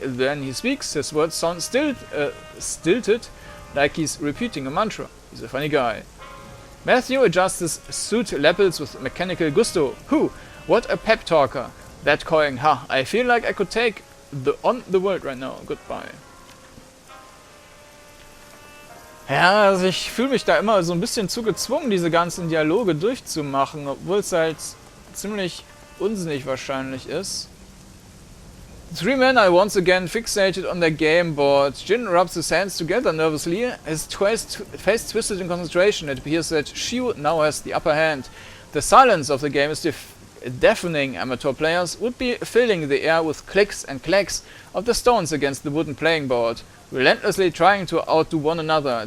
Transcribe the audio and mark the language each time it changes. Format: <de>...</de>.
<en>Then he speaks, his words sound stilted, like he's repeating a mantra. He's a funny guy. Matthew adjusts his suit lapels with mechanical gusto. Who? What a pep talker. That Koing Ha. I feel like I could take on the world right now. Goodbye.</en> <de>Ja, also ich fühle mich da immer so ein bisschen zu gezwungen, diese ganzen Dialoge durchzumachen, obwohl es halt ziemlich unsinnig wahrscheinlich ist.</de> <en>The three men are once again fixated on their game board. Jin rubs his hands together nervously, his face twisted in concentration. It appears that Shiu now has the upper hand. The silence of the game is deafening. Amateur players would be filling the air with clicks and clacks of the stones against the wooden playing board, relentlessly trying to outdo one another.</en>